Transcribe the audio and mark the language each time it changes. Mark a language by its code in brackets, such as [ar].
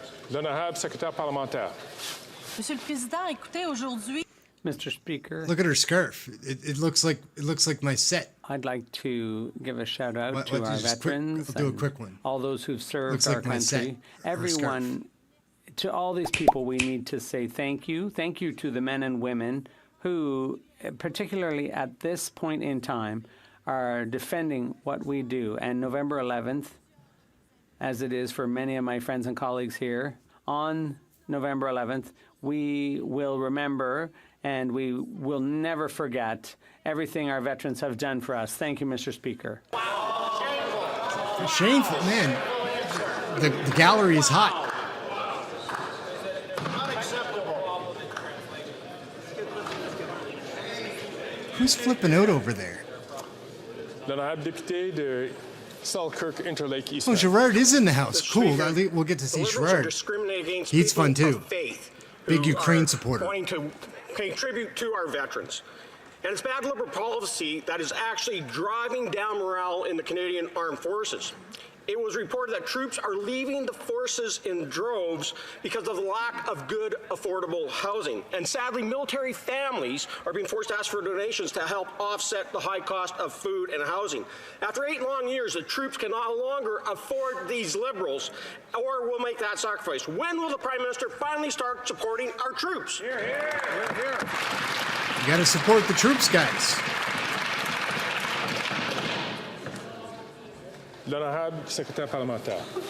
[fr] L'honorable secrétaire parlementaire. Monsieur le Président, écoutez, aujourd'hui. [en] Mr. Speaker. Look at her scarf. It looks like my set. I'd like to give a shout out to our veterans. I'll do a quick one. All those who've served Looks our like my set, country. or Everyone, to all these people, we need to say thank you. Thank you to the men and women who, particularly at this point in time, are defending what we do. And November 11th, as it is for many of my friends and colleagues here, on November 11th, we will remember and we will never forget everything our veterans have done for us. Thank you, Mr. Speaker. Shameful, man. The gallery is hot. Who's flipping out over there? [fr] L'honorable député de Selkirk Interlake East. [en] Oh, Gerard is in the house. Cool. We'll get to see Gerard. He's fun too. Big Ukraine supporter. Wanting to pay tribute to our veterans. And it's bad Liberal policy that is actually driving down morale in the Canadian Armed Forces. It was reported that troops are leaving the forces in droves because of the lack of good, affordable housing. And sadly, military families are being forced to ask for donations to help offset the high cost of food and housing. After 8 long years, the troops can no longer afford these Liberals or will make that sacrifice. When will the Prime Minister finally start supporting our troops? You got to support the troops, guys. [fr] L'honorable secrétaire parlementaire.